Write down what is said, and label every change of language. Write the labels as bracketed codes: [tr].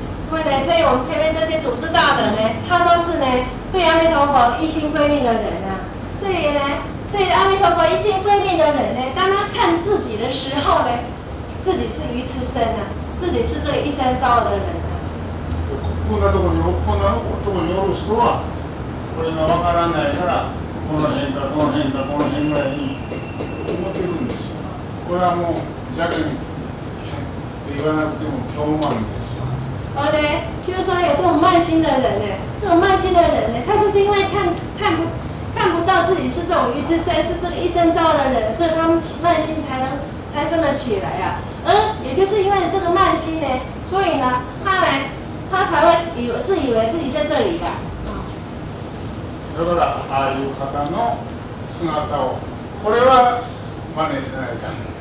[zh] 因为呢，在我们前面这些祖师大德呢，他都是呢对阿弥陀佛一心归命的人啊，所以呢，对阿弥陀佛一心归命的人呢，当他看自己的时候呢，自己是愚痴身啊，自己是这个一生遭的人啊。 [ja] こんなところにおる人はこれがわからないからこの辺かこの辺かこの辺ぐらいに思ってるんですよ。これはもう邪見って言わなくても狂慢ですよ。 [zh] 而呢，就是说有这种慢心的人呢，这种慢心的人呢，他就是因为看不到自己是这种愚痴身，是这个一生遭的人，所以他们慢心才生得起来啊。而也就是因为这个慢心呢，所以呢，他才会自以为自己在这里的。 [ja] だからああいう方の姿をこれは真似しないかん。